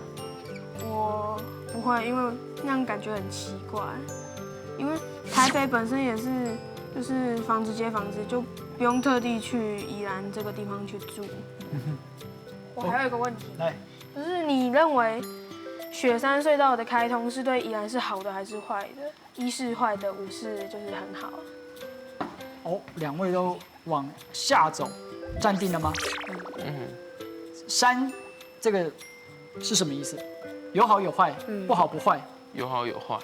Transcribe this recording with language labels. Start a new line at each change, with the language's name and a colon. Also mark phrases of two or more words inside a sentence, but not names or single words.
Chinese: 我不會，因為那樣感覺很奇怪。因為台北本身也是，就是房子接房子，就不用特地去宜蘭這個地方去住。我還有一個問題，就是你認為雪山隧道的開通是對宜蘭是好的還是壞的？1是壞的，5是就是很好。哦，2位都往下走，站定了嗎？山這個是什麼意思？有好有壞，不好不壞。有好有壞。